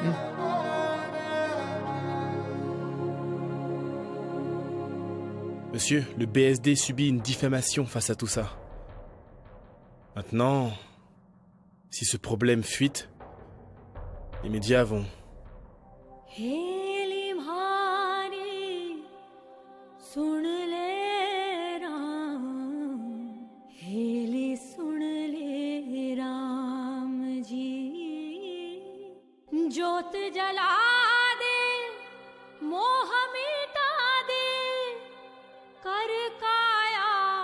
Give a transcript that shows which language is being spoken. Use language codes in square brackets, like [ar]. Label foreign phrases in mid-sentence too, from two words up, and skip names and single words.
[fr] Monsieur, le BSD subit une diffamation face à tout ça. Maintenant, si ce problème fuite, les médias vont... [raj] हेली म्हारी सुन ले राम हेली सुन ले राम जी जोत जला दे मोह मिटा दे कर काया